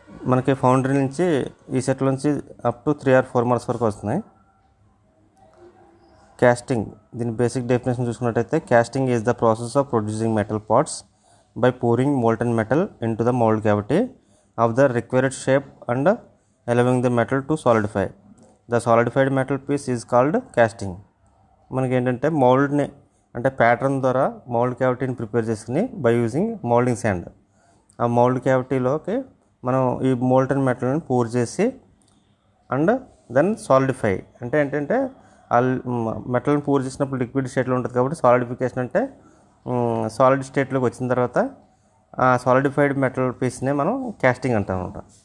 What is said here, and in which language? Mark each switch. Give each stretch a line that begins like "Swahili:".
Telugu: మనకి ఫౌండరీ నుంచి ఈ సెట్ల నుంచి అప్ టు 3 or 4 మార్క్స్ వరకు వస్తున్నాయి.
English: casting,
Telugu: దీని బేసిక్ డెఫినేషన్ చూసుకున్నట్టయితే,
English: Casting is the process of producing metal parts by pouring molten metal into the mold cavity of the required shape and allowing the metal to solidify. The solidified metal piece is called casting.
Telugu: మనకి ఏంటంటే మౌల్డ్ని అంటే pattern ద్వారా mould క్యావిటీని prepare చేసుకుని
English: By using moulding sand.
Telugu: ఆ mould క్యావిటీలోకి మనం ఈ molten మెటల్ని poor చేసి and then solidify అంటే ఏంటంటే ఆ మెటల్ని పూర్ చేసినప్పుడు లిక్విడ్ స్టేట్లో ఉంటుంది కాబట్టి సాలిడిఫికేషన్ అంటే సాలిడ్ స్టేట్లోకి వచ్చిన తర్వాత ఆ సాలిడిఫైడ్ మెటల్ పీస్నే మనం కాస్టింగ్ అంటాం అనమాట.